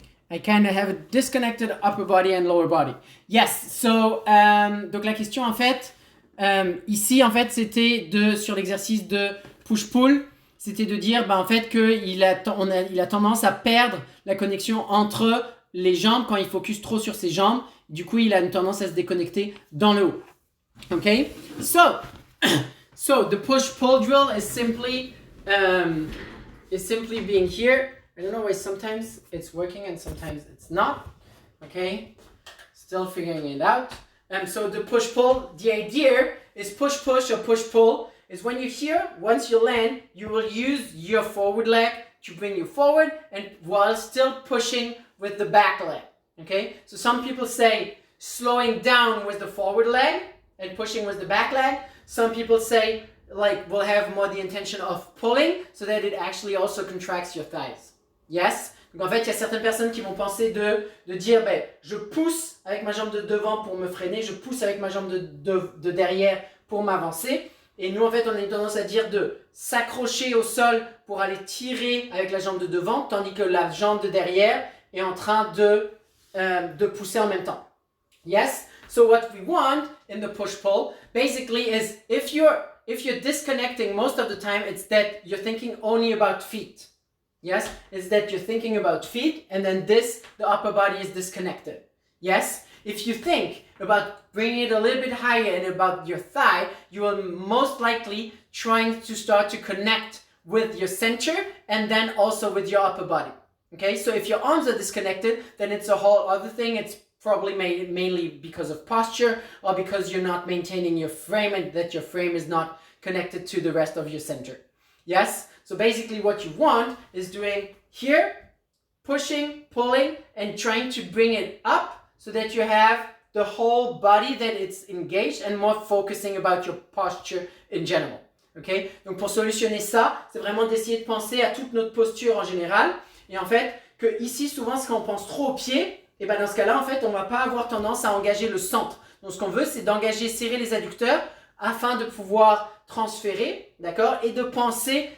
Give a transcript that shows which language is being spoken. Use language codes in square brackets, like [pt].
[en] I kind of have a disconnected upper body and lower body. Yes, so [fr] donc la question en fait, ici en fait c'était sur l'exercice de push-pull, c'était de dire en fait qu'il a tendance à perdre la connexion entre les jambes quand il focus trop sur ses jambes. Du coup, il a une tendance à se déconnecter dans le haut. [en] Okay, so the push-pull drill is simply being here. I don't know why sometimes it's working and sometimes it's not. Okay, still figuring it out. So the push-pull, the idea is push-push or push-pull is when you're here, once you land, you will use your forward leg to bring you forward and while still pushing with the back leg. Okay, so some people say slowing down with the forward leg and pushing with the back leg. Some people say like we'll have more the intention of pulling so that it actually also contracts your thighs. Yes? [fr] Donc en fait, il y a certaines personnes qui vont penser de dire je pousse avec ma jambe de devant pour me freiner, je pousse avec ma jambe de derrière pour m'avancer. Et nous en fait, on a une tendance à dire de s'accrocher au sol pour aller tirer avec la jambe de devant, tandis que la jambe de derrière est en train de pousser en même temps. [en] Yes? So what we want in the push-pull basically is if you're disconnecting most of the time, it's that you're thinking only about feet. Yes? It's that you're thinking about feet and then the upper body is disconnected. Yes? If you think about bringing it a little bit higher and about your thigh, you are most likely trying to start to connect with your center and then also with your upper body. Okay? So if your arms are disconnected, then it's a whole other thing. It's probably mainly because of posture or because you're not maintaining your frame and that your frame is not connected to the rest of your center. Yes? So basically what you want is doing here, pushing, pulling, and trying to bring it up so that you have the whole body that it's engaged and more focusing about your posture in general. Okay? [fr] Donc pour solutionner ça, c'est vraiment d'essayer de penser à toute notre posture en général. Et en fait, que ici, souvent, quand on pense trop aux pieds, et dans ce cas-là, en fait, on ne va pas avoir tendance à engager le centre. Donc ce qu'on veut, c'est d'engager, serrer les adducteurs afin de pouvoir transférer, d'accord, et de penser.